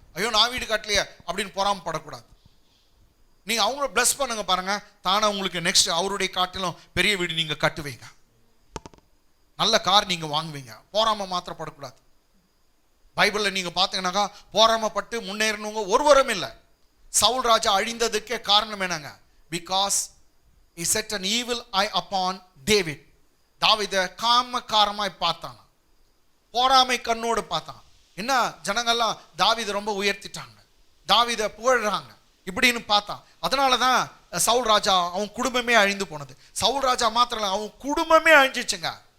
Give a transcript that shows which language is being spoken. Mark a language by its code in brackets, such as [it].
[ta] ஐயோ நான் வீடு கட்டலையே அப்படின்னு பொறாமப்படக்கூடாது. நீங்க அவங்கள பிளஸ் பண்ணுங்க பாருங்க, தானே உங்களுக்கு நெக்ஸ்ட் அவருடைய காட்டிலும் பெரிய வீடு நீங்க கட்டுவீங்க, நல்ல கார் நீங்க வாங்குவீங்க. போராம மாத்திரப்படக்கூடாது. பைபிள்ல நீங்க பாத்தீங்கன்னாக்கா போராமப்பட்டு முன்னேறணுங்க ஒருவரும் இல்லை. சவுல் ராஜா அழிந்ததுக்கே காரணம் என்னங்க, [en] Because he set an evil eye upon David. [ta] தாவீத காமக்காரமாய் பார்த்தான், போராமை கண்ணோடு பார்த்தான். என்ன ஜனங்கள்லாம் தாவீதை ரொம்ப உயர்த்திட்டாங்க, தாவீதை புகழ்றாங்க இப்படின்னு பார்த்தான். அதனாலதான் சவுல் ராஜா அவன் குடும்பமே அழிந்து போனது. சவுல் ராஜா மாத்திரம் இல்லை, அவன் குடும்பமே அழிஞ்சிச்சுங்க.